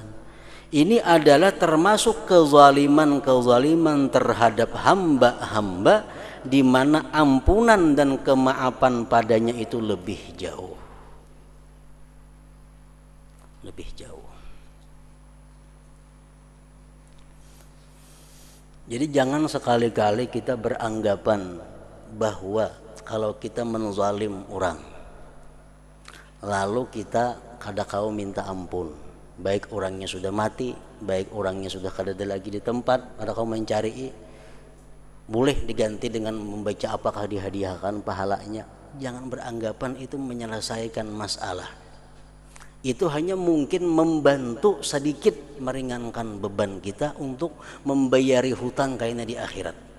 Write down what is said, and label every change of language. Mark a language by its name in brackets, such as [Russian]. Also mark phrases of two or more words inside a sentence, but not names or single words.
[Indonesian] Ini adalah termasuk kezaliman terhadap hamba-hamba, di mana ampunan dan kemaafan padanya itu lebih jauh. Lebih jauh. Jadi jangan sekali-kali kita beranggapan bahwa kalau kita menzalim orang, lalu kita kada kau minta ampun, baik orangnya sudah mati, baik orangnya sudah kada ada lagi di tempat, kada kau mencari, boleh diganti dengan membaca apakah dihadiahkan pahalanya. Jangan beranggapan itu menyelesaikan masalah. Itu hanya mungkin membantu sedikit meringankan beban kita untuk membayari hutang kayaknya di akhirat.